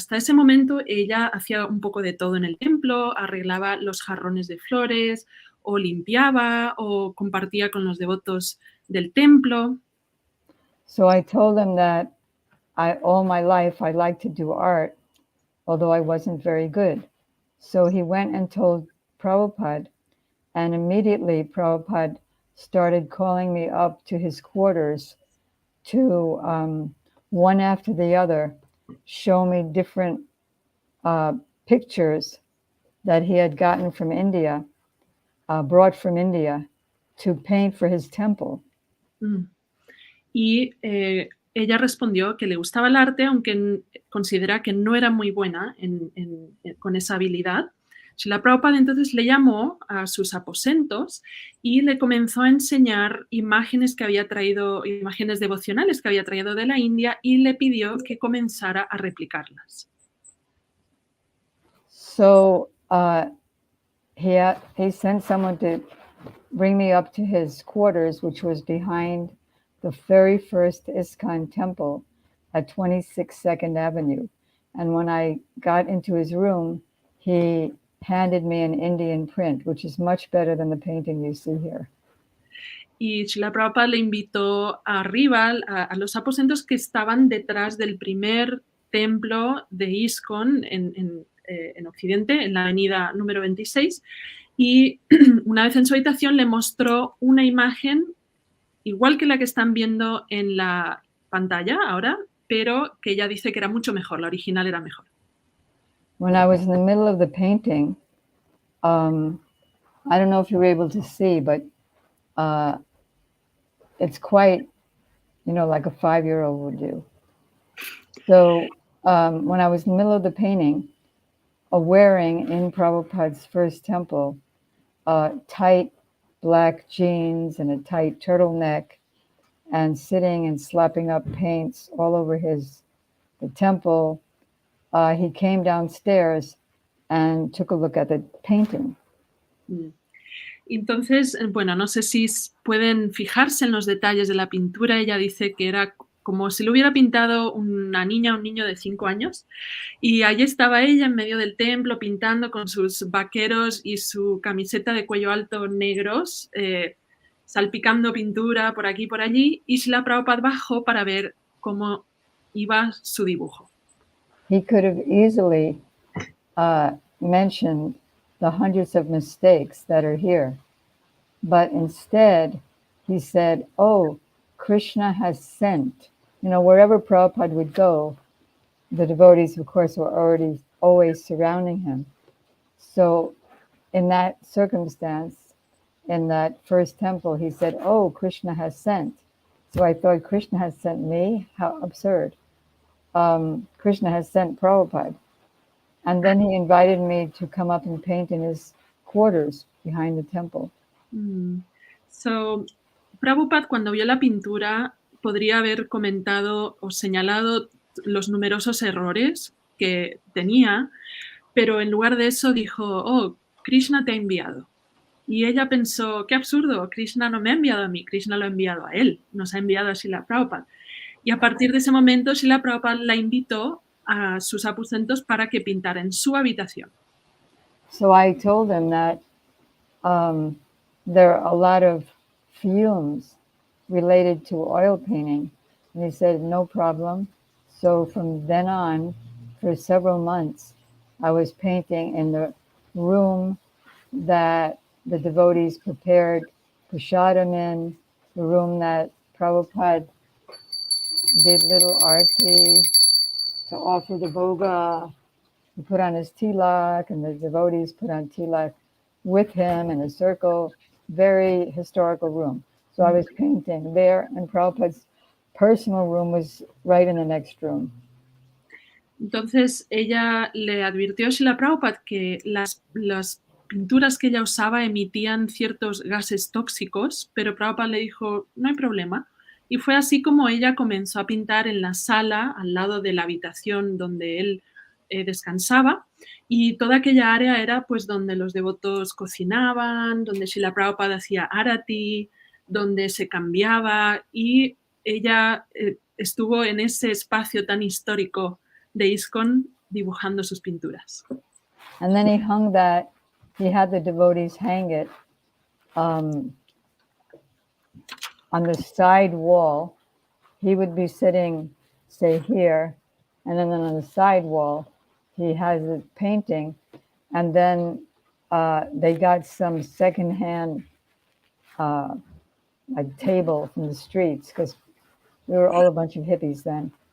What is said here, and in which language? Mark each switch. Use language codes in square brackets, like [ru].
[es] Hasta ese momento ella hacía un poco de todo en el templo, arreglaba los jarrones de flores o limpiaba o compartía con los devotos del templo. [en] So I told him that all my life I liked to do art, although I wasn't very good. So he went and told Prabhupada, and immediately Prabhupada started calling me up to his quarters to, one after the other, show me different pictures that he had gotten from India, brought from India, to paint for his temple. [es] Y ella respondió que le gustaba el arte, aunque considera que no era muy buena con esa habilidad. Srila Prabhupada entonces le llamó a sus aposentos y le comenzó a enseñar imágenes devocionales que había traído de la India y le pidió que comenzara a replicarlas. [en] So he sent someone to bring me up to his quarters, which was behind the very first ISKCON temple at 26 2nd Avenue. And when I got into his room, he handed me an Indian print, which is much better than the painting you see here. [es] Y Srila Prabhupada le invitó arriba a los aposentos que estaban detrás del primer templo de ISKCON en Occidente, en la avenida número 26, y una vez en su habitación le mostró una imagen igual que la que están viendo en la pantalla ahora, pero que ella dice que era mucho mejor, la original era mejor. [en] When I was in the middle of the painting, I don't know if you were able to see, but it's quite, like a 5-year-old would do. So when I was in the middle of the painting, wearing in Prabhupada's first temple, tight black jeans and a tight turtleneck, and sitting and slapping up paints all over the temple, he came downstairs and took a look at the painting. [es] Entonces, bueno, no sé si pueden fijarse en los detalles de la pintura. Ella dice que era como si lo hubiera pintado una niña o un niño de 5 años. Y allí estaba ella en medio del templo pintando con sus vaqueros y su camiseta de cuello alto negros, salpicando pintura por aquí y por allí. Y Srila Prabhupada bajó para ver cómo iba su dibujo. [en] He could have easily mentioned the hundreds of mistakes that are here. But instead, he said, oh, Krishna has sent. Wherever Prabhupada would go, the devotees, of course, were always surrounding him. So in that circumstance, in that first temple, he said, oh, Krishna has sent. So I thought, Krishna has sent me? How absurd. Krishna has sent Prabhupada. And then he invited me to come up and paint in his quarters behind the temple. [es] So, Prabhupada, cuando vio la pintura, podría haber comentado o señalado los numerosos errores que tenía, pero en lugar de eso dijo, oh, Krishna te ha enviado. Y ella pensó, qué absurdo, Krishna no me ha enviado a mí, Krishna lo ha enviado a él, nos ha enviado a Srila Prabhupada. Y a partir de ese momento, Srila Prabhupada la invitó a sus aposentos para que pintara en su habitación. [en] So I told him that there are a lot of fumes related to oil painting. And he said, no problem. So from then on, for several months, I was painting in the room that the devotees prepared prasadam in, the room that Prabhupada did little arte to offer the bhoga, he put on his tilak, and the devotees put on tilak with him in a circle. Very historical room. So I was painting there, and Prabhupada's personal room was right in the next room. [es] Entonces ella le advirtió a Srila Prabhupada que las pinturas que ella usaba emitían ciertos gases tóxicos, pero Prabhupada le dijo, no hay problema. Y fue así como ella comenzó a pintar en la sala, al lado de la habitación donde él descansaba, y toda aquella área era pues donde los devotos cocinaban, donde Srila Prabhupada hacía arati, donde se cambiaba, y ella estuvo en ese espacio tan histórico de ISKCON dibujando sus pinturas. [en] And then he hung that, he had the devotees hang it on the side wall. He would be sitting, say, here, and then on the side wall, he has it painting, and then they got some secondhand like table from the streets, because we were all a bunch of hippies then.